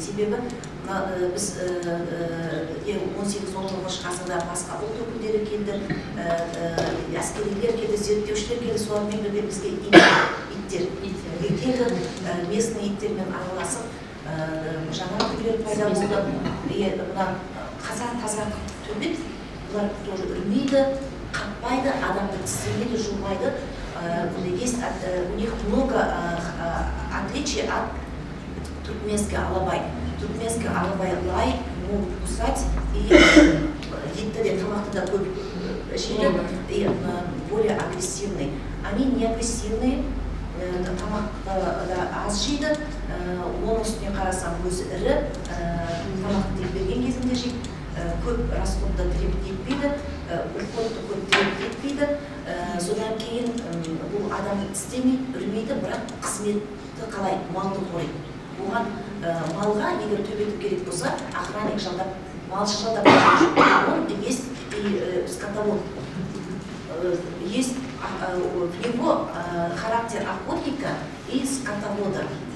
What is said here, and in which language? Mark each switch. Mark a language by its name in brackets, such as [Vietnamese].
[Kazakh] Себебі біз 18-19 ғасырда басқа ұлт өкілдері келді, әскерилер келді, зерттеушілер келді, солармен бірге бізге иттер келді, местный иттермен араласып, жаңа түрлер пайда болды. Мына таза төбет, бұлар тоже үрмейді, қаппайды, адамды тістемейді, жумайды. [Russian] Есть у них много отличий от туркменской алабай. Туркменский алабай лай могут кусать и [Kazakh] етті тамақты да көп жейді, [Russian] и более агрессивный. Они не агрессивные, [Kazakh] тамақты аз жейді, оның үстіне қарасам өзі ірі, тамақты тек берген кезінде жейді, көп расходты етпейді, уходты көп етпейді. Содан кейін бұл адамды тістемейді, үрмейді, бірақ қызметті қалай малды қорайды. Оған малға егер төбеті керек болса, охранник жалдап, малшы жалдап, [Russian] он есть и скотовод. Есть в него характер охотника и скотовода.